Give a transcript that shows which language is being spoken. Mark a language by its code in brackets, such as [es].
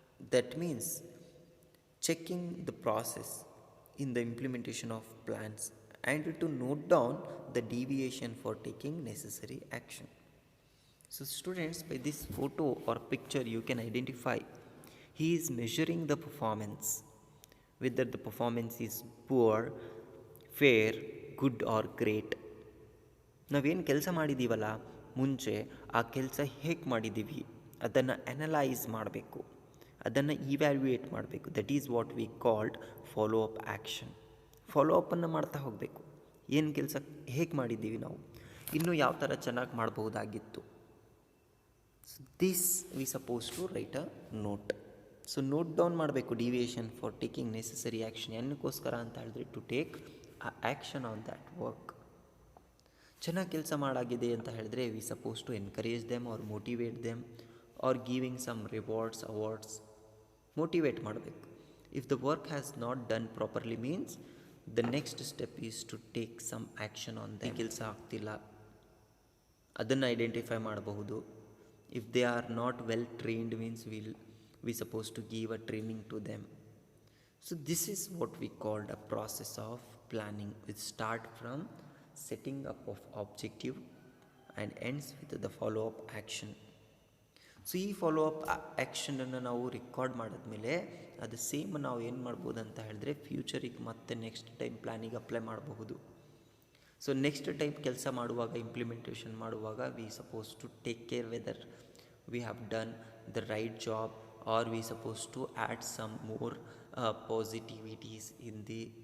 [en] That means checking the process in the implementation of plans and to note down the deviation for taking necessary action. So students, by this photo or picture you can identify he is measuring the performance, whether the performance is poor, fair, good or great. [kn] ನಾವೇನು ಕೆಲಸ ಮಾಡಿದ್ದೀವಲ್ಲ ಮುಂಚೆ, ಆ ಕೆಲಸ ಹೇಗೆ ಮಾಡಿದ್ದೀವಿ ಅದನ್ನು analyse ಮಾಡಬೇಕು, ಅದನ್ನು ಇವ್ಯಾಲ್ಯೂಯೇಟ್ ಮಾಡಬೇಕು. [en] That is what we called follow up action. [kn] Follow ಅಪ್ಪನ್ನು ಮಾಡ್ತಾ ಹೋಗಬೇಕು. ಏನು ಕೆಲಸ ಹೇಗೆ ಮಾಡಿದ್ದೀವಿ ನಾವು, ಇನ್ನೂ ಯಾವ ಥರ ಚೆನ್ನಾಗಿ ಮಾಡ್ಬೋದಾಗಿತ್ತು. [en] So this we suppose to write a note. So note down ಮಾಡಬೇಕು deviation for taking necessary action. [kn] ಏನಕ್ಕೋಸ್ಕರ ಅಂತ ಹೇಳಿದ್ರೆ [en] To take a action on that work. [kn] ಚೆನ್ನಾಗಿ ಕೆಲಸ ಮಾಡಾಗಿದೆ ಅಂತ ಹೇಳಿದ್ರೆ [en] We suppose to encourage them or motivate them or giving some rewards, awards. [kn] Motivate ಮಾಡಬೇಕು. [en] If the work has not done properly means the next step is to take some action on the. [kn] ಕೆಲಸ ಆಗ್ತಿಲ್ಲ ಅದನ್ನು identify ಮಾಡಬಹುದು. [en] If they are not well trained means we supposed to give a training to them. So this is what we called a process of planning, which start from setting up of objective and ends with the follow up action. [kn] So ಈ follow up ಆ್ಯಕ್ಷನನ್ನು ನಾವು record ಮಾಡಿದ್ಮೇಲೆ ಅದು same ನಾವು ಏನು ಮಾಡ್ಬೋದು ಅಂತ ಹೇಳಿದ್ರೆ ಫ್ಯೂಚರಿಗೆ ಮತ್ತೆ ನೆಕ್ಸ್ಟ್ ಟೈಮ್ ಪ್ಲ್ಯಾನಿಗೆ ಅಪ್ಲೈ ಮಾಡಬಹುದು. [en] so next time [kn] ಕೆಲಸ ಮಾಡುವಾಗ, ಇಂಪ್ಲಿಮೆಂಟೇಷನ್ ಮಾಡುವಾಗ [en] we suppose to take care whether we have done the right job or we supposed to add some more positivities in the